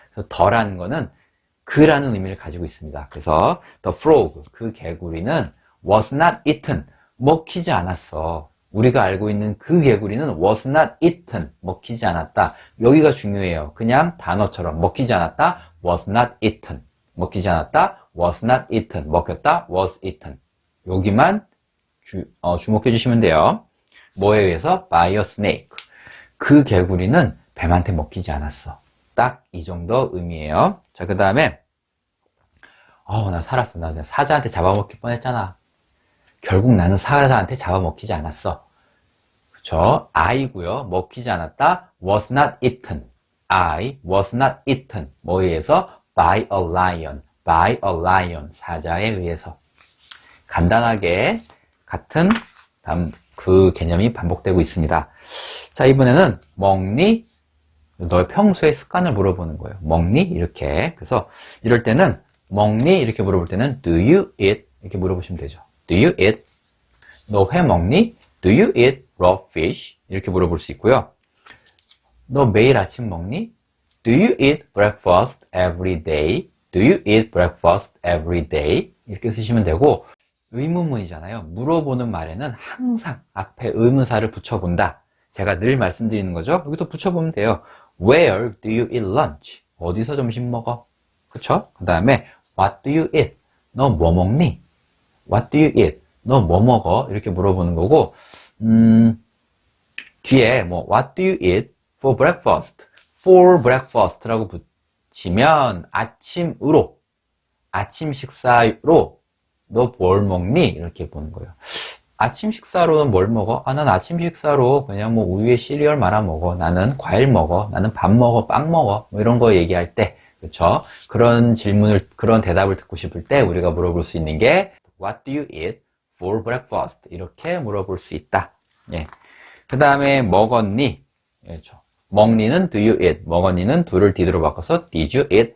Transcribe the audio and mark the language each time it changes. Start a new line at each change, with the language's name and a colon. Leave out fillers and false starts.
Korean: 그래서 더라는 거는 그라는 의미를 가지고 있습니다. 그래서
English: the frog,
Korean: 그 개구리는
English: was not eaten,
Korean: 먹히지 않았어. 우리가 알고 있는 그 개구리는
English: was not eaten,
Korean: 먹히지 않았다. 여기가 중요해요. 그냥 단어처럼 먹히지 않았다,
English: was not eaten.
Korean: 먹히지 않았다,
English: was not eaten.
Korean: 먹혔다,
English: was eaten.
Korean: 여기만 주목해 주시면 돼요. 뭐에 의해서?
English: by a snake.
Korean: 그 개구리는 뱀한테 먹히지 않았어. 딱 이 정도 의미예요. 자, 그 다음에 나 살았어. 나 사자한테 잡아먹힐 뻔했잖아. 결국 나는 사자한테 잡아먹히지 않았어. 그쵸? I고요. 먹히지 않았다.
English: was not eaten. I was not eaten.
Korean: 뭐에 의해서?
English: by a lion. by a lion.
Korean: 사자에 의해서. 간단하게 같은 그 개념이 반복되고 있습니다. 자, 이번에는 먹니? 너의 평소의 습관을 물어보는 거예요. 먹니? 이렇게. 그래서 이럴 때는 먹니? 이렇게 물어볼 때는
English: do you eat?
Korean: 이렇게 물어보시면 되죠.
English: do you eat?
Korean: 너 회 먹니?
English: do you eat raw fish?
Korean: 이렇게 물어볼 수 있고요. 너 매일 아침 먹니?
English: do you eat breakfast every day? do you eat breakfast every day?
Korean: 이렇게 쓰시면 되고 의문문이잖아요. 물어보는 말에는 항상 앞에 의문사를 붙여본다. 제가 늘 말씀드리는 거죠. 여기도 붙여보면 돼요.
English: Where do you eat lunch?
Korean: 어디서 점심 먹어? 그쵸? 그 다음에
English: What do you eat?
Korean: 너 뭐 먹니?
English: What do you eat?
Korean: 너 뭐 먹어? 이렇게 물어보는 거고 뒤에
English: What do you eat for breakfast? For breakfast
Korean: 라고 붙이면 아침으로 아침 식사로 너 뭘 먹니? 이렇게 보는 거예요. 아침 식사로는 뭘 먹어? 난 아침 식사로 그냥 우유에 시리얼 말아 먹어. 나는 과일 먹어. 나는 밥 먹어. 빵 먹어. 이런 거 얘기할 때 그쵸? 그런 대답을 듣고 싶을 때 우리가 물어볼 수 있는 게
English: What do you eat for breakfast?
Korean: 이렇게 물어볼 수 있다. 예. 그 다음에 먹었니? 예, 먹니는
English: do you eat?
Korean: 먹었니는 do를 did로 바꿔서
English: did you eat?